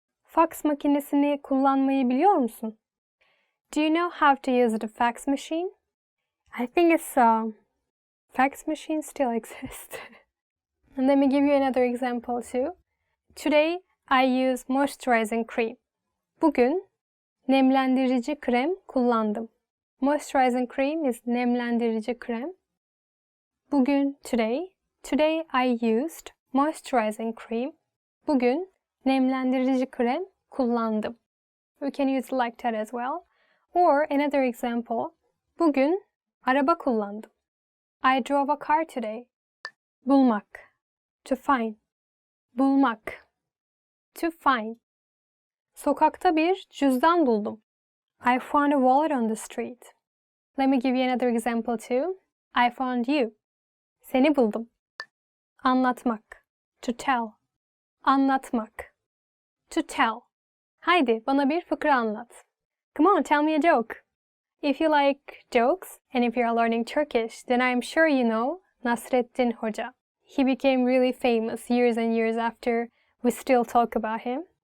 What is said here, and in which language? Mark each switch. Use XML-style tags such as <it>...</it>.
<tr>Fax makinesini kullanmayı biliyor musun?</tr> <en>Do you know how to use the fax machine? I think it's fax machines still exist. And let me give you another example too. Today I use moisturizing cream.</en> <tr>Bugün nemlendirici krem kullandım.</tr> <en>Moisturizing cream is nemlendirici krem. Bugün today I used moisturizing cream.</en> <tr>Bugün nemlendirici krem kullandım.</tr> <en>We can use it like that as well. Or another example.</en> <tr>Bugün araba kullandım.</tr> <en>I drove a car today. Bulmak. To find. Bulmak. To find.</en> <tr>Sokakta bir cüzdan buldum.</tr> <en>I found a wallet on the street. Let me give you another example too. I found you.</en> <tr>Seni buldum.</tr> <en>Anlatmak. To tell. Anlatmak. To tell.</en> <tr>Haydi bana bir fıkra anlat.</tr> <en>Come on, tell me a joke. If you like jokes, and if you're learning Turkish, then I'm sure you know Nasreddin Hoca. He became really famous years and years after we still talk about him.</en>